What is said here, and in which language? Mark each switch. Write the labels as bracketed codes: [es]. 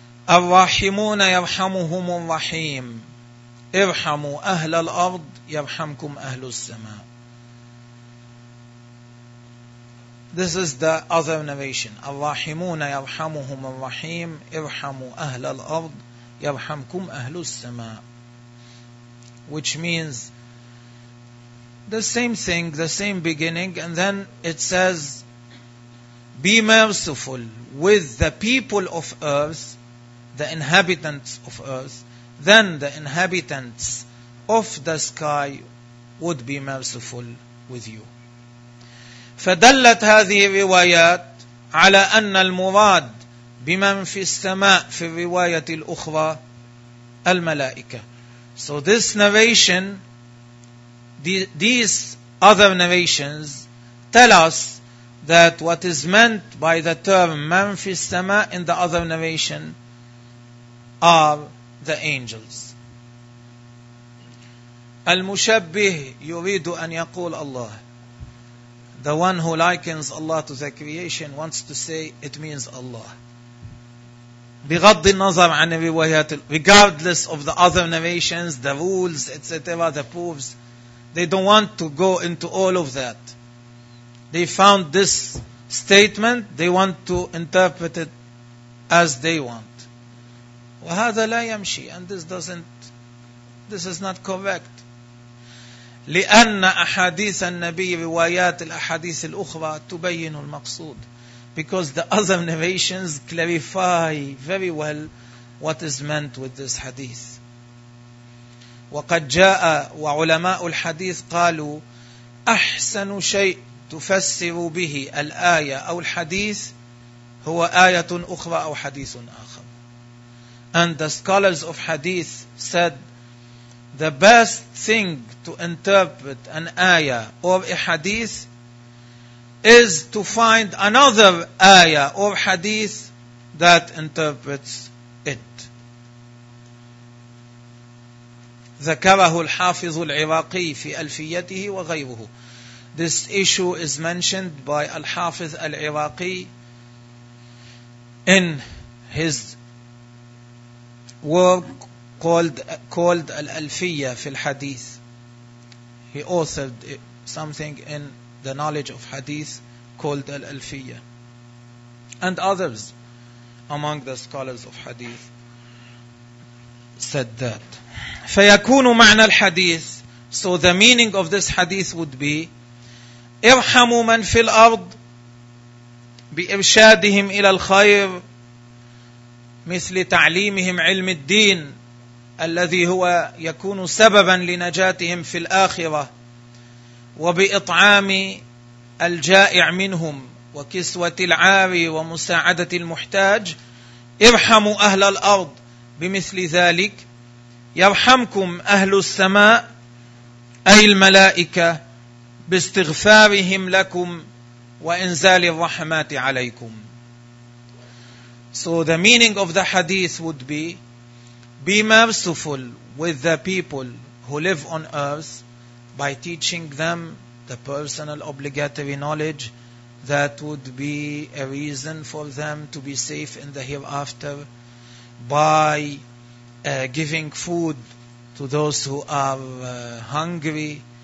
[ar] الرحمون يرحمهم الرحيم ارحموا أهل الأرض يرحمكم أهل السماء. [en] This is the other narration. [ar] الرحمون يرحمهم الرحيم ارحموا أهل الأرض يرحمكم أهل السماء. [en] Which means the same thing, the same beginning, and then it says be merciful with the people of earth, the inhabitants of earth, then the inhabitants of the sky would be merciful with you. [ar] فدلت هذه الروايات على أن المراد بمن في السماء في الرواية الأخرى الملائكة. [en] So this narration, these other narrations tell us that what is meant by the term [ar] من في السماء [en] in the other narration are the angels. [ar] المشبه يريد أن يقول الله. [en] The one who likens Allah to the creation wants to say it means Allah. [ar] بغض النظر عن الروايات, [en] regardless of the other narrations, the rules, etc., the proofs, they don't want to go into all of that. They found this statement, they want to interpret it as they want. [ar] وهذا لا يمشي, [en] and this is not correct. [ar] لأن أحاديث النبي روايات الأحاديث الأخرى تبين المقصود. [en] Because the other narrations clarify very well what is meant with this hadith. [ar] وقد جاء وعلماء الحديث قالوا أحسن شيء تفسر به الآية أو الحديث هو آية أخرى أو حديث آخر. [en] And the scholars of hadith said, the best thing to interpret an ayah or a hadith is to find another ayah or hadith that interprets it. [ar] ذكره الحافظ العراقي في ألفيته وغيره. [en] This issue is mentioned by الحافظ العراقي in his work called Al-Alfiyya fi al-Hadith. He authored something in the knowledge of Hadith called Al-Alfiyya, and others among the scholars of Hadith said that. [ar] فيكون معنى الحديث, [en] so the meaning of this Hadith [ar] would be ارحموا من في الأرض بإرشادهم إلى الخير مثل تعليمهم علم الدين الذي هو يكون سببا لنجاتهم في الآخرة وبإطعام الجائع منهم وكسوة العاري ومساعدة المحتاج. ارحموا أهل الأرض بمثل ذلك يرحمكم أهل السماء أي الملائكة باستغفارهم لكم وإنزال الرحمات عليكم. [en] So the meaning of the hadith would be merciful with the people who live on earth by teaching them the personal obligatory knowledge that would be a reason for them to be safe in the hereafter, by giving food to those who are hungry,